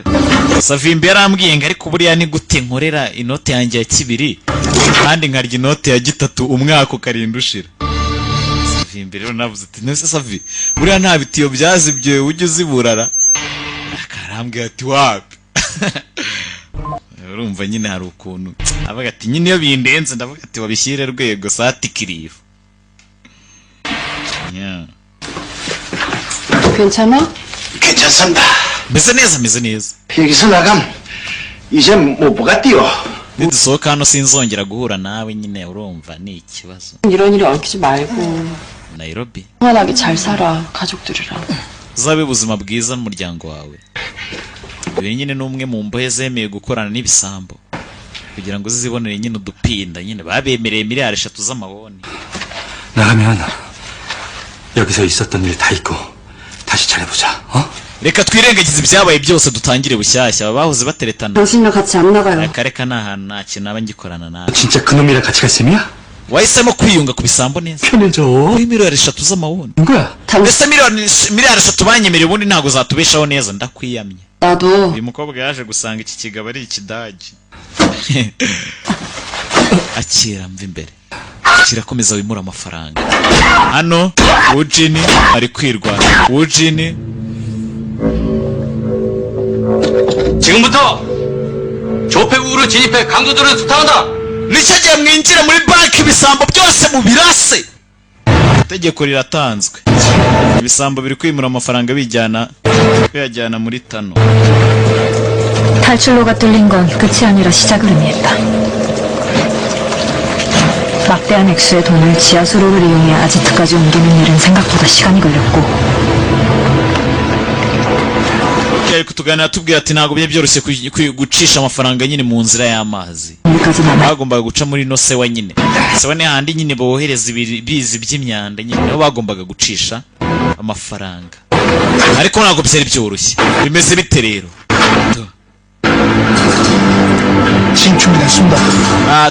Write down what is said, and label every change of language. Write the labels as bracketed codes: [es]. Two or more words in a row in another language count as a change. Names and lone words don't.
[rw] Savimbi yarambwiye ngo ariko buriya ni gute nkorera inote yanjye ya kibiri kandi nkarya inote ya gitatu umwaka ukarinda ushira. Savimbi rero navuze ati nese Savi buriya nta bitiyo byazibye ujye uziburara. Akarambwira ati wapi. Urumva nyine hari ukuntu avuga ati nyine iyo bindenze ndavuga ati wabishyire rwego sati kirifu. [ko] 괜찮아? 괜찮습니다. [rw] Meze neza. [ko] 여기서 나감 이제 뭐가 뛰어. [rw] Nidusohoka hano sinzongera guhura nawe nyine urumva ni ikibazo. [ko] 이런 일에 얽히지 말고 Nairobi. 편안하게 잘 살아 가족들이랑. [rw] Uzabe ubuzima bwiza n'umuryango wawe. Uyu nyine ni umwe mu mbohe zemeye gukorana n'ibisambo kugira ngo zizibonere nyine udupinda nyine babemereye miliyari 3 z'amaboni. [ko] 나가면 여기서 있었던 일 다 잊고 다시 잘해보자. 어? [rw] Reka twirengagize ibyabaye byose dutangire bushyashya. Bahoze bateretana. [ko] 당신이랑 같이 안 나가요. [rw] Akareka nta hantu nta kintu aba ngikorana nawe. [ko] 진짜 그놈이랑 같이 갈 셈이야? [rw] Wahisemo kwiyunga ku bisambo neza. [ko] 편해져. [rw] Kuri miliyari 3 z'amaboni. [ko] 뭐야? [rw] Mbese miliyari 3 banyemereye ubundi ntago zatubeshaho neza ndakwiyamye. [ko] 나도 [rw] Uyu mukobwa yaje gusanga iki kigabo ari ikidagi. Akira mva imbere. Kirakomeza wimura amafaranga. Hano Wujini ari kwirwana. Wujini [ko] 지금부터 조폐국으로 진입해 강도들을 수탈한다. [rw] Richard mwinjira muri banki ibisambo byose mu birase. Itegeko riratanzwe. Ibisambo biri kwimura amafaranga bijyana muri tano. [ko] 탈출로가 뚫린 건 끝이 아니라 시작을 의미했다. 막대한 액수의 돈을 지하수로를 이용해 아지트까지 옮기는 일은 생각보다 시간이 걸렸고 [rw] Yari kutuganira tubwira ati ntabwo byoroshye gucisha amafaranga nyine mu nzira y'amazi. [ko] 여기까지 남아 [rw] Bagombaga guca muri no sewa nyine. Sewa ni handi nyine bohereza ibizi by'imyanda nyine niho bagombaga gucisha amafaranga. Ariko ntabwo byari byoroshye. Bimeze bite rero? [ko] 진출했습니다.